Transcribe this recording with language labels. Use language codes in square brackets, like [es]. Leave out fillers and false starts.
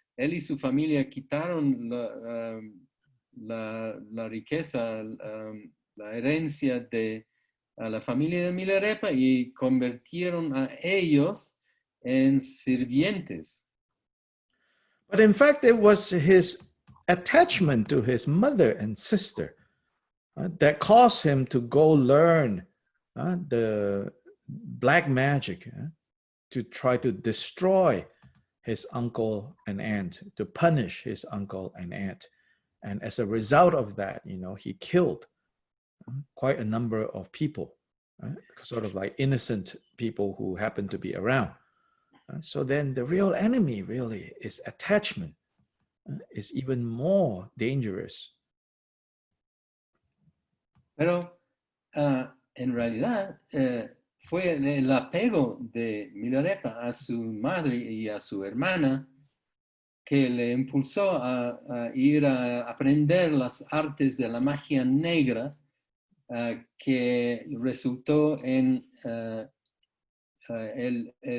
[es] él y su familia quitaron la riqueza, la herencia de la familia de Milarepa y convirtieron a ellos en sirvientes. [en] But in fact, it was his attachment to his mother and sister that caused him to go learn the black magic to try to destroy his uncle and aunt, to punish his uncle and aunt. And as a result of that, he killed quite a number of people, sort of like innocent people who happened to be around. So then the real enemy really is attachment, is even more dangerous. [es] Pero en realidad fue el apego de Milarepa a su madre y a su hermana que le impulsó a ir a aprender las artes de la magia negra, que resultó en el